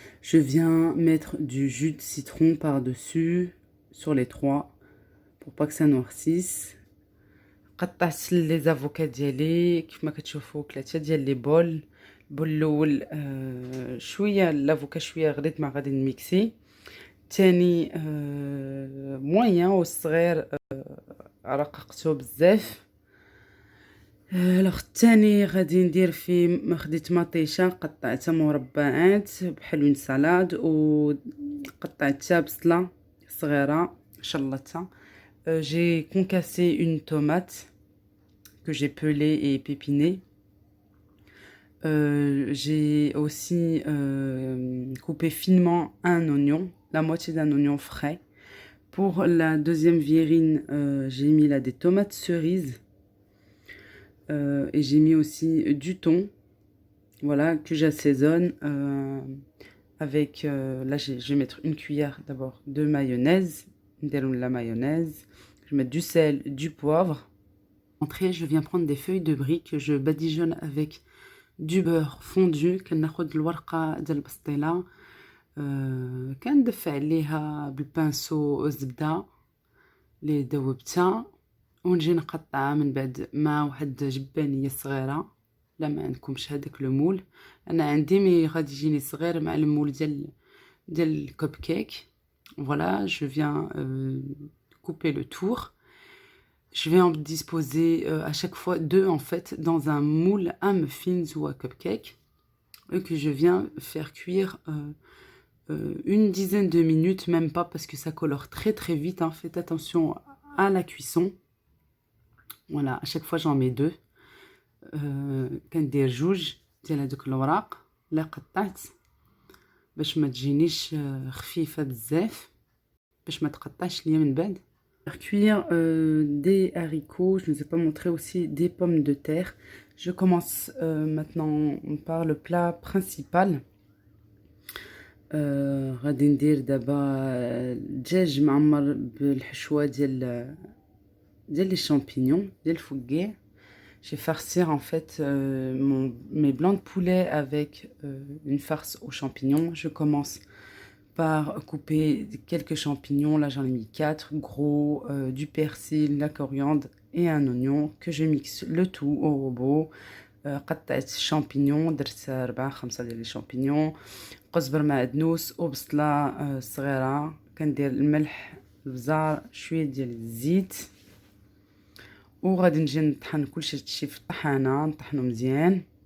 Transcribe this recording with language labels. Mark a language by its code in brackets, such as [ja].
[fr] Je viens mettre du jus de citron par-dessus sur les 3 pour pas que ça noircisse. [ar] قطعت les avocats ديالي كيف ما كتشوفوا 3 ديال لي بول بالأول شوية لافوكا شوية غليظ ما غادي نميكسي. تاني موين والصغير رققته بزاف. الوغ الثاني غادي ندير فيه خديت مطيشه قطعتها مربعات بحال اون سالاد وقطعتها بصله صغيره شلطتها. [fr] J'ai concassé une tomate que j'ai pelée et pépinée. J'ai aussi coupé finement un oignon, la moitié d'un oignon frais. Pour la deuxième virine, j'ai mis là des tomates cerises. Et j'ai mis aussi du thon, voilà, que j'assaisonne avec, là je vais mettre une cuillère d'abord de mayonnaise, la mayonnaise, je vais mettre du sel, du poivre. Entrée, je viens prendre des feuilles de brie que je badigeonne avec du beurre fondu. [ar] كناخد الورقة ديال البسطيلة كندفع عليها بالبانسو الزبدة اللي ذوبتها ونجي نقطعها من بعد مع واحد جبانية صغيرة. لا ما عندكمش هذاك لو مول، انا عندي مي غادي يجيني صغير مع المول ديال الكوب كيك. [fr] Voilà, je viens couper le tour. Je vais en disposer à chaque fois deux en fait dans un moule à muffins ou à cupcake et que je viens faire cuire une dizaine de minutes, même pas parce que ça colore très très vite, hein. Faites attention à la cuisson. Voilà, à chaque fois j'en mets deux. [ar] كندير جوج ديال هذوك الوراق اللي قطعت باش ما تجينيش خفيفه بزاف باش ما تقطعش ليا من بعد. [fr] Faire cuire des haricots, je ne vous ai pas montré aussi des pommes de terre. Je commence maintenant par le plat principal. [ar] غادي ندير دابا دجاج معمر بالحشوه ديال les champignons ديال الفقيع. [fr] Je vais farcir en fait mes blancs de poulet avec une farce aux champignons. Je commence par couper quelques champignons. Là, j'en ai mis 4 gros, du persil, la coriandre et un oignon que je mixe le tout au robot. [ar] قطعت champignons درت 4 5 ديال les champignons. قزبر معدنوس وبصله صغيره. كندير الملح البزار شويه ديال الزيت وغادي نجي نطحن كلشي هادشي في الطحانه نطحنو مزيان.